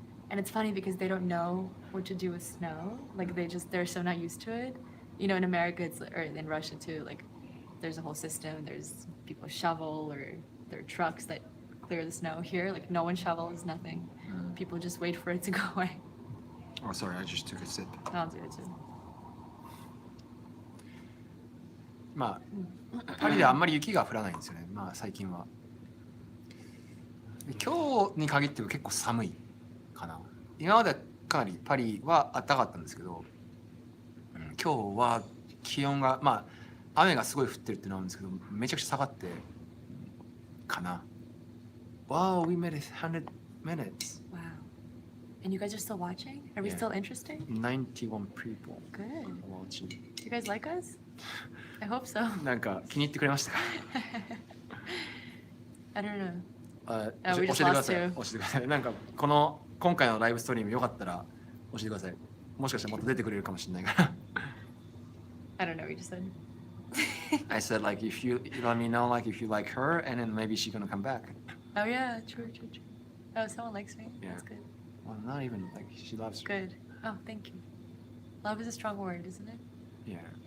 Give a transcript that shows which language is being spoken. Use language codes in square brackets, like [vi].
[en] And it's funny because they don't know what to do with snow. Like they're so not used to it. You know, in America, or in Russia too, like there's a whole system. There's people shovel or there are trucks that clear the snow. Here, like no one shovels, nothing. People just wait for it to go away. Oh, sorry, I just took a sip. I'll do it too. [ja] まあパリではあんまり雪が降らないんですよね。まあ最近は。今日に限っては結構寒いかな。今まではかなりパリは暖かかったんですけど、今日は気温がまあ雨がすごい降ってるっていうのはあるんですけど、めちゃくちゃ下がってかな。 [en] Wow, we made it 100 minutes. Wow. And you guys are still watching? Are we Yeah. still interesting? 91 people Good. watching. You guys like us? I hope so. [ja] なんか気に入ってくれましたか？ [en] I don't know. [ja] 教 [en] we [ja] えて [en] just [ja] くだ [en] lost [ja] さい。 [en] you. [ja] 教えてください。なんか今回のライブストリームよかったら教えてください。もしかしたらまた出てくれるかもしれないから。 [en] I don't know what you just said. I said like if you let me know like if you like her and then maybe she's gonna come back. Oh yeah, true. Oh, someone likes me. Yeah. That's good. Well, not even like she loves you. Good. Oh, thank you. Love is a strong word, isn't it? Yeah.